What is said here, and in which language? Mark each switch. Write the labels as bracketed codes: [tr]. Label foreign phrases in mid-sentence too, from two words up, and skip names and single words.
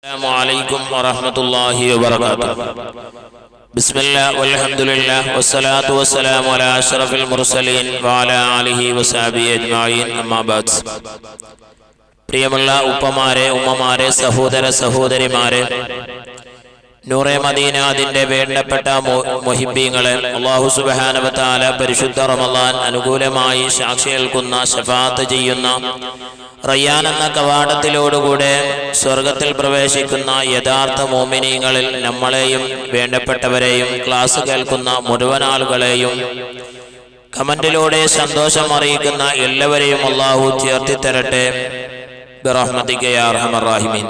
[ar] السلام عليكم ورحمة الله وبركاته. بسم الله والحمد لله والصلاة والسلام على أشرف المرسلين وعلى آله وصحبه أجمعين. أما بعد. [ml] പ്രിയമുള്ള ഉപ്പമാരെ, ഉമ്മമാരെ, സഹോദര സഹോദരിമാരെ, നൂറെ മദീന അതിന്റെ വേണ്ടപ്പെട്ട മുഹിബ്ബീങ്ങളെ, അല്ലാഹു [ar] سبحانه وتعالى [ml] പരിശുദ്ധ റമളാൻ അനുകൂലമായി സാക്ഷി നിൽക്കുന്ന, ശഫാഅത്ത് ചെയ്യുന്ന, റയ്യാൻ എന്ന കവാടത്തിലോടുകൂടെ സ്വർഗത്തിൽ പ്രവേശിക്കുന്ന യഥാർത്ഥ മുഅ്മിനീങ്ങളിൽ നമ്മളെയും വേണ്ടപ്പെട്ടവരെയും ക്ലാസ് കേൾക്കുന്ന മുഴുവൻ ആളുകളെയും കമന്റിലൂടെ സന്തോഷം അറിയിക്കുന്ന എല്ലാവരെയും അല്ലാഹു ചേർത്തി തരട്ടെ [ar] برحمتك يا أرحم الراحمين.